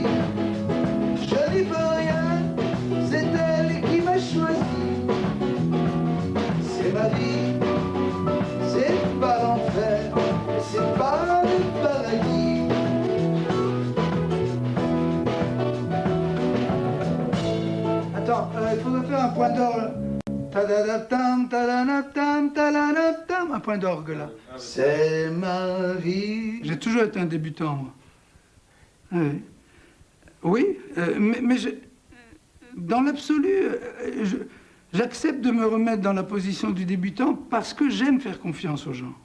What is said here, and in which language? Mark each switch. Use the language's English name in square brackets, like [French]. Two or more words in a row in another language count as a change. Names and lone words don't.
[French] Je n'y peux rien, c'est elle qui m'a choisi. C'est ma vie, c'est pas l'enfer, c'est pas le paradis. Attends, il faudrait faire un point d'orgue. Ta-da-da-tam, ta-da-da-tam, ta-da-da-tam. Un point d'orgue là. C'est ma vie. J'ai toujours été un débutant, moi. Oui, oui, dans l'absolu, j'accepte de me remettre dans la position du débutant parce que j'aime faire confiance aux gens.